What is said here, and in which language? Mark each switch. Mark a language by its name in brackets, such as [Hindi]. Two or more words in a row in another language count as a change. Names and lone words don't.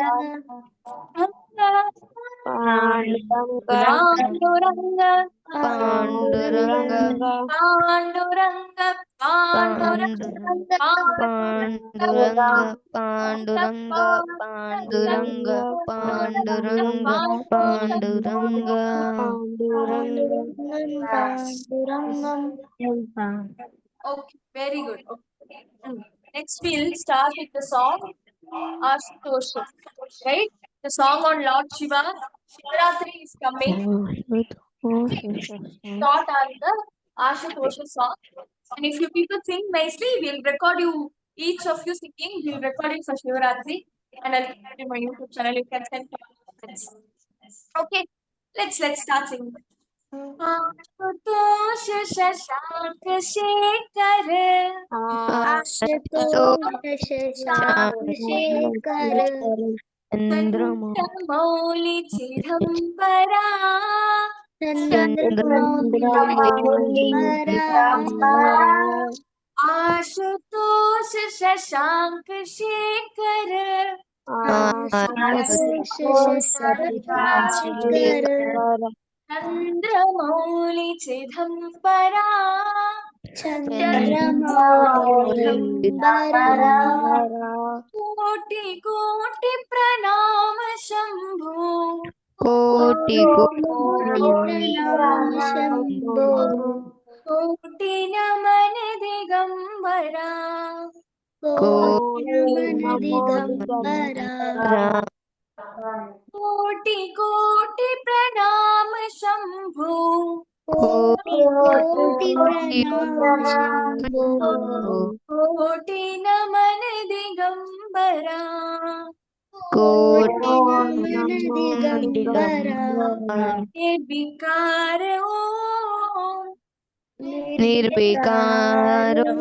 [English] पांडुरंग पांडुरंगा पांडुरंग पांडुरंगा पांडुरंगा पांडुरंगा पांडुरंगा पांडुरंगा Okay, very good. Okay. Next we'll start with the song Ashtosha, right? the song on Lord Shiva. Shivratri is coming. Taught on the Ashutosha song. And if you people sing nicely, we'll record you, each of you singing, we'll record it for Shivratri. And I'll keep it in my YouTube channel. You can send to your friends. Okay, let's start singing. [Sanskrit] आशुतोष शशांक शेखर आशुतोष शशांक शेखर चंद्रमौलि चिदंबरा चंद्रमौलि आशुतोष शशांक शेखर आशुतोष शशांक शेखर चंद्रमौलि चिदंबरा चंद्रमौलि चिदंबरा कोटि कोटि प्रणाम शंभु कोटि कोटि प्रणाम शंभो कोटि नमन दिगंबरा कोटि नमन दिगंबरा कोटि कोटि प्रणाम शंभु कोटि कोटि प्रणाम शंभो कोटि नमन दिगंबरा कोटि नमन दिगंबरा निर्विकार ओम निर्विकार